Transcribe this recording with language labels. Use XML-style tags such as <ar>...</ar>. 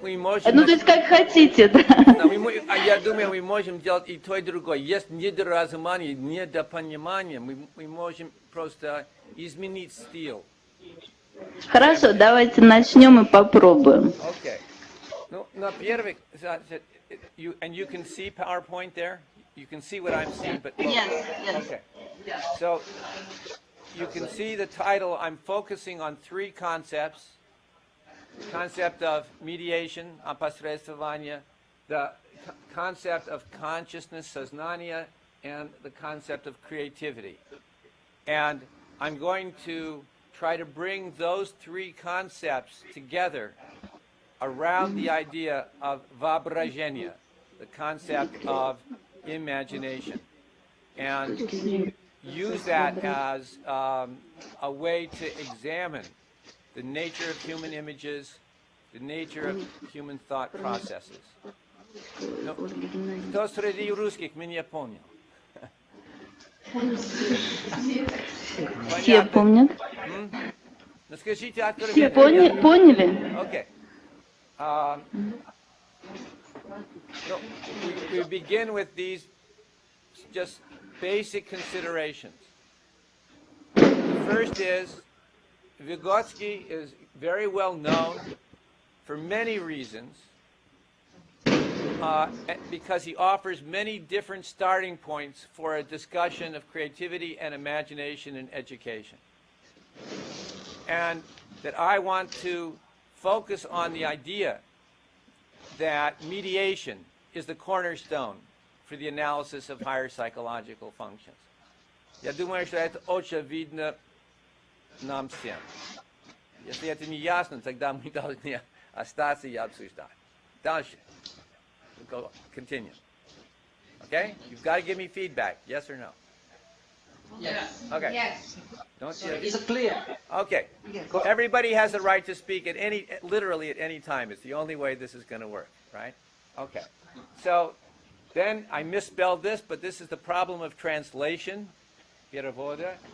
<ru>Ну, то есть, как хотите, да? Я думаю, мы можем делать и то, и другое. Есть недоразумение, недопонимание, мы можем просто изменить стиль. Хорошо, давайте начнем и попробуем. Okay. Ну, на первых...</ru> <en>And you can see PowerPoint there? You can see what I'm seeing, but... Yes. Okay. So, you can see the title. I'm focusing on three concepts. The concept of mediation, опосредствование, the concept of consciousness, сознание, and the concept of creativity. And I'm going to try to bring those three concepts together around the idea of воображение, the concept of imagination. and use that as a way to examine the nature of human images, the nature of human thought processes.</en> <ru>No, кто среди русских меня понял? Все помнят? Ну, скажите Все откровенно. поняли?</ru> <en>Okay. So we begin with these just basic considerations. The first is Vygotsky is very well known for many reasons because he offers many different starting points for a discussion of creativity and imagination in education. And that I want to focus on the idea that mediation is the cornerstone for the analysis of higher psychological functions.</en> <ru>Я думаю, что это очень видно нам всем. Если это не ясно, тогда мы должны остаться и обсуждать. Дальше.</ru> <en>Continue. Okay? You've got to give me feedback. Yes or no? Yes. Okay. Yes. Don't you? Is it clear? Okay. Everybody has the right to speak at literally at any time. It's the only way this is going to work, right? Okay. So then I misspelled this, but this is the problem of translation, перевода.</en>